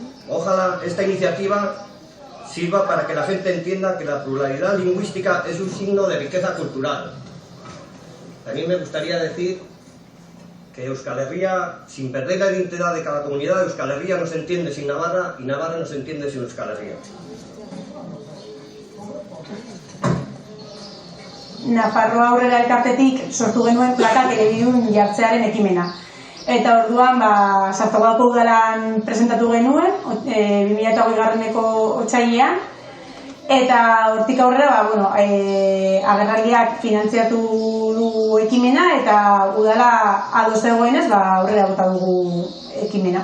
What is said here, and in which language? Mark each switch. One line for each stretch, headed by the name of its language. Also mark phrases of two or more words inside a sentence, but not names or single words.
Spanish: Ojalá esta iniciativa sirva para que la gente entienda que la pluralidad lingüística es un signo de riqueza cultural. También me gustaría decir que Euskal Herria, sin perder la identidad de cada comunidad, Euskal Herria no se entiende sin Navarra y Navarra no se entiende sin Euskal Herria.
Basque: Nafarroa Aurrera elkartetik sortu genuen plakak elebidun jartzearen ekimena. Eta orduan, Sartagako udalan presentatu genuen, 2008ko otsailean, eta hortik aurrera, agerraldiak finantziatu du ekimena, eta udala ados zegoenez, aurrera bota dugu ekimena.